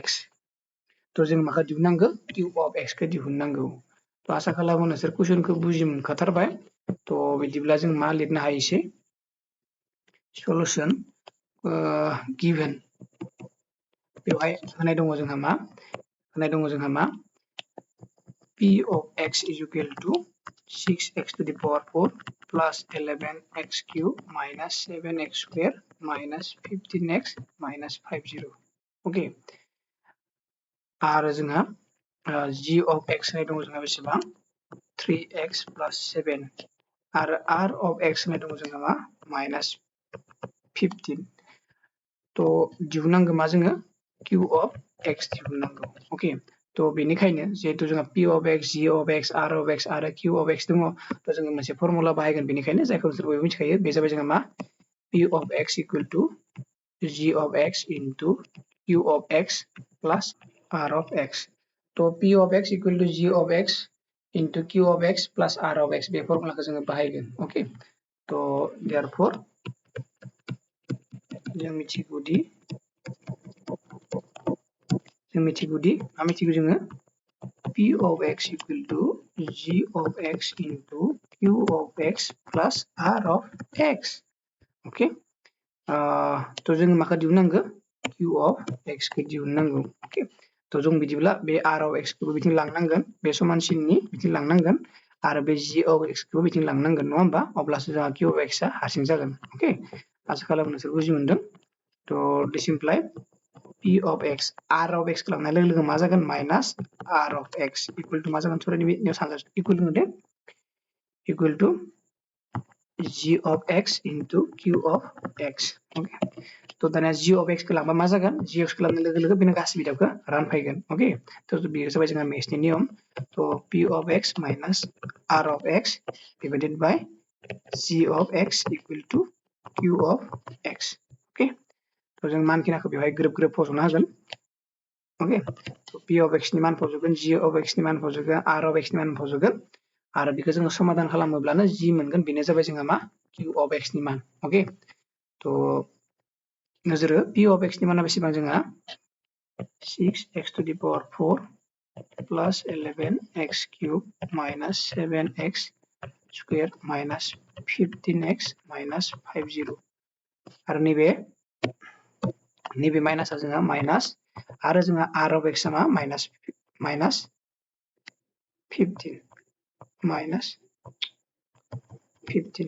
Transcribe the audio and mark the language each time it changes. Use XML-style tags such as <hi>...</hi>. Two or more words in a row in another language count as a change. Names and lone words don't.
<brx>तो जों माखौ दिहुननांगौ</brx> <en>q of x</en> <brx>खौ दिहुननांगौ। तो आसा खालामो नोंसोर कुइसनखौ बुजि मोनखाथारबाय। तो बिदिब्ला जों मा लिरनो हायोसै</brx> <en>solution given.</en> <brx>बेवहाय होनाय दङ जोंहा मा</brx> <en>p of x is equal to 6x to the power 4 plus 11x cube minus 7x square minus 15x minus 50।</en> <brx>ओके आरो जोंहा</brx> <en>g of x</en> <brx>होनाय दङ जोंहा बेसेबां</brx> <en>3x plus 7</en> <brx>आरो</brx> <en>r of x</en> <brx>होनाय दङ जोंहा मा -15। तो दिहुननांगौ मा जोङो</brx> <en>q of x</en> <brx>दिहुननांगौ। ओके तो बेनिखायनो जेहेतु जोंहा</brx> <en>p of x, g of x, r of x</en> <brx>आरो</brx> <en>q of x</en> <brx>दङ तो जोङो मोनसे फर्मुला बाहायगोन। बेनिखायनो जायखौ नोंसोर बयबो मिथिखायो बे जाबाय जोंहा मा</brx> <en>p of x equal to g of x into q of x plus r of x।</en> <brx>तो</brx> <en>p of x equal to g of x into q of x plus r of x</en> <brx>बे फर्मुलाखौ जोङो बाहायगोन। ओके तो therefore जों मिथिगौदि जोङो</brx> <en>p of x equal to g of x into q of x plus r of x।</en> <brx>ओके तो जों माखौ दिहुननांगौ</brx> <en>q of x</en> <brx>खौ दिहुननांगौ। ओके तो जों बिदिब्ला बे</brx> <en>r of x</en> <brx>खौबो बिथिं लांनांगोन, बे समान सिननि बिथिं लांनांगोन आरो बे</brx> <en>g of x</en> <brx>खौबो बिथिं लांनांगोन नङा होमबा? अब्लासो जोंहा</brx> <en>q of x</en> <brx>आ हारसिं जागोन। ओके आसा खालामो नोंसोर बुजि मोनदों। तो</brx> <en>this imply p of x r of x</en> <brx>खौ लांनाय लोगो लोगो मा जागोन</brx> <en>minus r of x equal to</en> <brx>मा जागोन सरि बेयाव सानजा</brx> <en>equal to the equal to g of x into q of x.</en> <brx>ओके तो दानिया</brx> <en>g of x</en> <brx>खौ लांबा मा जागोन</brx> <en>g of x</en> <brx>खौ लांनाय लोगो लोगो बेनो गासै बिदाबखौ रानफायगोन। ओके तो बेयो जाबाय जोंहा मेथ्सनि नियम। तो</brx> <en>p of x minus r of x divided by g of x equal to q of x।</en> <brx>ओके तो जों मानखिनाखौ बेवहाय ग्रोब ग्रोब फज'ना होगोन। ओके तो</brx> <en>p of x</en> <brx>नि मान फज'गोन,</brx> <en>g of x</en> <brx>नि मान फज'गोन,</brx> <en>r of x</en> <brx>नि मान फज'गोन आरो बेखौ जोङो समाधान खालामोब्लानो g मोनगोन। बेनो जाबाय जोंहा मा</brx> <en>q of x</en> <brx>नि मान। ओके तो नोजोर हो</brx> <en>p of x</en> <brx>नि माना बेसेबां जोंहा</brx> <en>6x to the power 4 plus 11x cube minus 7x square minus 15x minus 50</en> <brx>आरो नैबे माइनासआ जोंहा माइनास आरो जोंहा</brx> <en>r of x</en> <brx>आ मा माइनास 15।</brx>